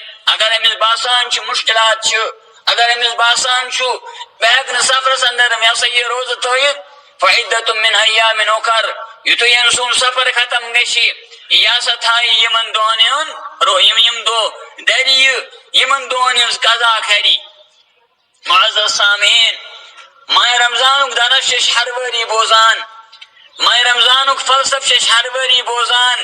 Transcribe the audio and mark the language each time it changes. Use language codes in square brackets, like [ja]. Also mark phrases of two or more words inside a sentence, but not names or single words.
[ks] اگر أمِس باسان چھُ مشکلات چھِ، اگر أمِس باسان چھُ بہٕ ہٮ۪کہٕ نہٕ سفرس اندر یہ سا یہ روزٕ تھٲیِتھ، [ar] فعدۃ من ایام اخر، [ks] یُتھُے أمۍ سُنٛد سفر ختم گژھِ، یہِ ہسا تھایہِ یِمن دۄہن ہُنٛد یِم دۄہ دَرِ یہِ، یِمن دۄہن ہٕنٛز قضا کھرِ۔ معزز سامعیٖن، ماہ رمضانُک درس چھِ أسۍ ہر ؤری بوزان، ماہ رمضانُک فلسفہٕ چھِ أسۍ ہر ؤری بوزان۔